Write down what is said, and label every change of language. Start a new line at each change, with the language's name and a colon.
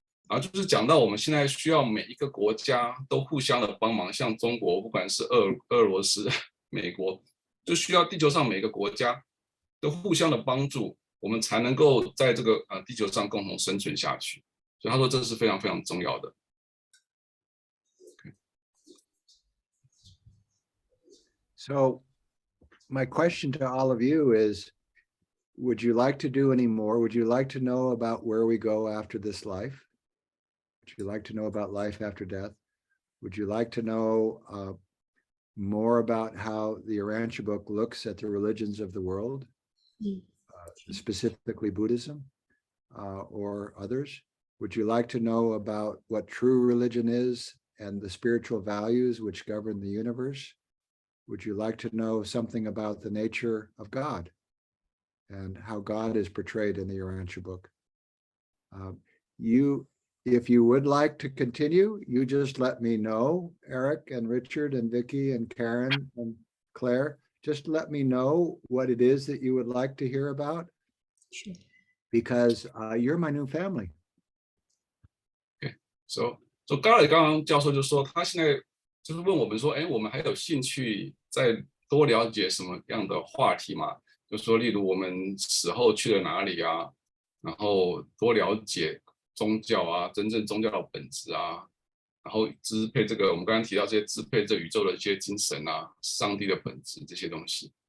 Chinese: 然后就是讲到我们现在需要每一个国家都互相的帮忙，像中国，不管是俄罗斯、美国，就需要地球上每个国家都互相的帮助，我们才能够在这个地球上共同生存下去。所以他说这是非常非常重要的。
English: So my question to all of you is, would you like to do any more? Would you like to know about where we go after this life? Would you like to know about life after death? Would you like to know more about how the Urantia book looks at the religions of the world, specifically Buddhism or others? Would you like to know about what true religion is and the spiritual values which govern the universe? Would you like to know something about the nature of God and how God is portrayed in the Urantia book? You if you would like to continue, you just let me know, Eric and Richard and Vicky and Karen and Claire, just let me know what it is that you would like to hear about, Sure. because you're my new family.
Chinese: So 刚刚教授就说，他现在就是问我们说，我们还有兴趣再多了解什么样的话题吗？就说例如我们死后去了哪里啊，然后多了解宗教啊，真正宗教的本质啊，然后支配这个我们刚刚提到这些支配这宇宙的一些精神啊，上帝的本质这些东西。